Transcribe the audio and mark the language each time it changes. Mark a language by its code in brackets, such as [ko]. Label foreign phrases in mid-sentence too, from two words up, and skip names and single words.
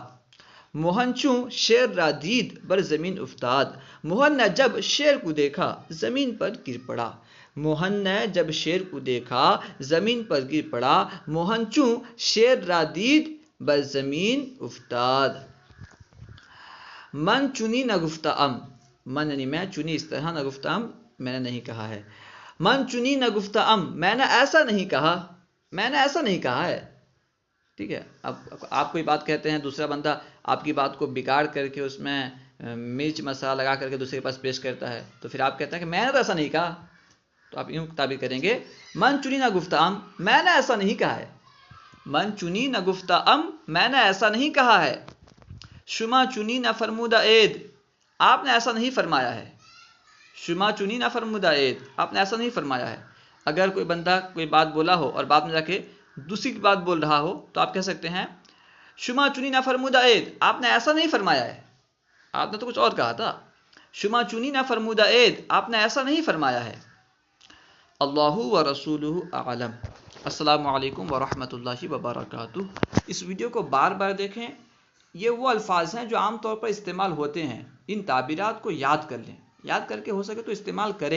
[fa] موہن چوں شیر را دید بر زمین افتاد. [ur] موہن نے جب شیر کو دیکھا زمین پر گر پڑا. موہن نے جب شیر کو دیکھا زمین پر گر پڑا. [fa] موہن چوں شیر را دید بر زمین افتاد. من چنی نگفته ام. [ur] من یعنی میں، چنی اس طرح، [fa] نگفته ام [ur] میں نے نہیں کہا ہے. [fa] من چنی نگفته ام، [ur] میں نے ایسا نہیں کہا، میں نے ایسا نہیں کہا ہے. ٹھیک ہے. اب آپ کوئی بات کہتے ہیں، دوسرا بندہ آپ کی بات کو بگاڑ کر کے اس میں مرچ مسالہ لگا کر کے دوسرے کے پاس پیش کرتا ہے، تو پھر آپ کہتے ہیں کہ میں نے تو ایسا نہیں کہا. تو آپ یوں تعبیر کریں گے، [fa] من چنی نگفته ام، [ur] میں نے ایسا نہیں کہا ہے. [fa] من چنی نگفته ام، [ur] میں نے ایسا نہیں کہا ہے. [fa] شما چنی نفرموده اید، [ur] آپ نے ایسا نہیں فرمایا ہے. [fa] شما چنی نفرموده اید، [ur] آپ نے ایسا نہیں فرمایا ہے. اگر کوئی بندہ کوئی بات بولا ہو اور بعد میں جا کے دوسری کی بات بول رہا ہو، تو آپ کہہ سکتے ہیں [fa] شما چنی نفرموده اید، [ur] آپ نے ایسا نہیں فرمایا ہے، آپ نے تو کچھ اور کہا تھا. [fa] شما چنی نفرموده اید، [ur] آپ نے ایسا نہیں فرمایا ہے. [ar] اللہ و رسولہ اعلم. السلام علیکم ورحمۃ اللہ وبرکاتہ. [ur] اس ویڈیو کو بار بار دیکھیں. یہ وہ الفاظ ہیں جو عام طور پر استعمال ہوتے ہیں. ان تعبیرات کو یاد کر لیں، یاد کر کے ہو سکے تو استعمال کریں.